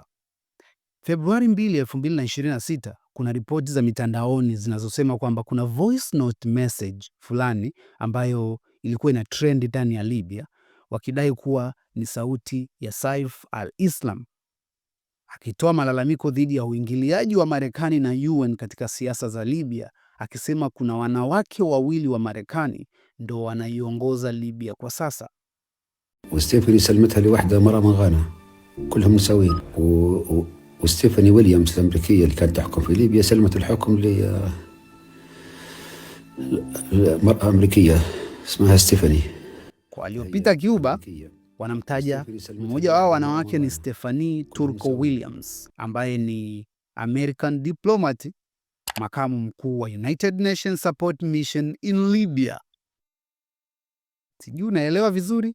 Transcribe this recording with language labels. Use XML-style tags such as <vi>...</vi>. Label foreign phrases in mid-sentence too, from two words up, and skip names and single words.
<sw>Februari 2, 2026 kuna ripoti za mitandaoni zinazosema kwamba kuna</sw> <en>voice note message</en> <sw>fulani ambayo ilikuwa ina trend ndani ya Libya, wakidai kuwa ni sauti ya Saif al-Islam akitoa malalamiko dhidi ya uingiliaji wa Marekani na UN katika siasa za Libya, akisema kuna wanawake 2 wa Marekani ndo wanaiongoza Libya kwa sasa.</sw> <ar>وستيفاني سلمتها لوحدة مرة من غانا كلهم مساوين وستيفاني ويليامز الأمريكية اللي كانت تحكم في ليبيا سلمت الحكم لمرأة أمريكية اسمها ستيفاني.</ar> <sw>Kwa waliopita Cuba wanamtaja mmoja wao wanawake ni Stephanie Turko Williams, ambaye ni</sw> <en>American diplomat,</en> <sw>makamu mkuu wa United Nations Support Mission in Libya. Sijui unaelewa vizuri?</sw>